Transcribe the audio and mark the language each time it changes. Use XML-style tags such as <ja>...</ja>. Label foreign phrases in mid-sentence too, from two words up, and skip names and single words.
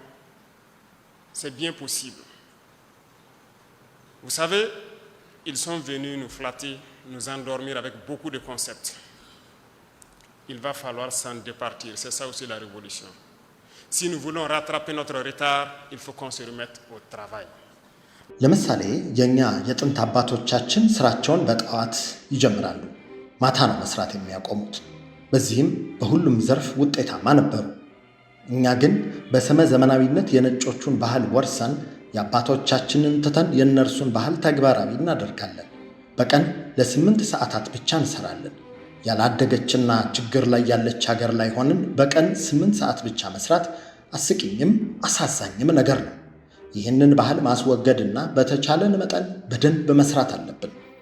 <fr>C'est bien possible. Vous savez, ils sont venus nous flatter, nous endormir avec beaucoup de concepts. Il va falloir s'en départir. C'est ça aussi la révolution. Si nous voulons rattraper notre retard, il faut qu'on se remette au travail.</fr> <am>ለምሳሌ የኛ የጥንት አባቶቻችን ስራቸውን በጠዋት ይጀምራሉ፣ ማታ ነው መስራት የሚያቆሙት። በዚህም በሁሉም ዘርፍ ውጤታማ ነበሩ። እኛ ግን በስመ ዘመናዊነት የነጮቹን ባህል ወርሰን የአባቶቻችንን ትተን የእነርሱን ባህል ተግባራዊ እናደርጋለን። በቀን ለ8 ሰዓታት ብቻ እንሰራለን። ያላደገችና ችግር ላይ ያለች ሀገር ላይ ሆነን በቀን 8 ሰዓት ብቻ መስራት አስቂኝም አሳዛኝም ነገር ነው። ይህንን ባህል ማስወገድና በተቻለን መጠን በደንብ መስራት አለብን።</am>